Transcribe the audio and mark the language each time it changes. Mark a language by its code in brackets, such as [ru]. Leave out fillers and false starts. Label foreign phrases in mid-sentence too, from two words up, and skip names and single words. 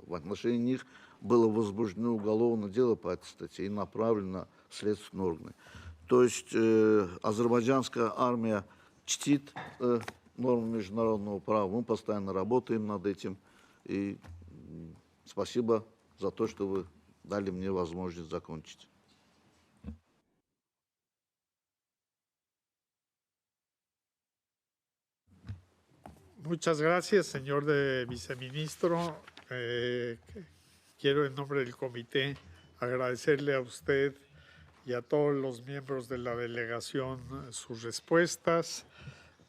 [ru] В отношении них было возбуждено уголовное дело по этой статье и направлено в следственные органы. То есть азербайджанская армия чтит нормы международного права. Мы постоянно работаем над этим. И спасибо за то, что вы дали мне возможность закончить. [es] Muchas gracias, señor viceministro. Quiero en nombre del comité agradecerle a usted y a todos los miembros de la delegación sus respuestas.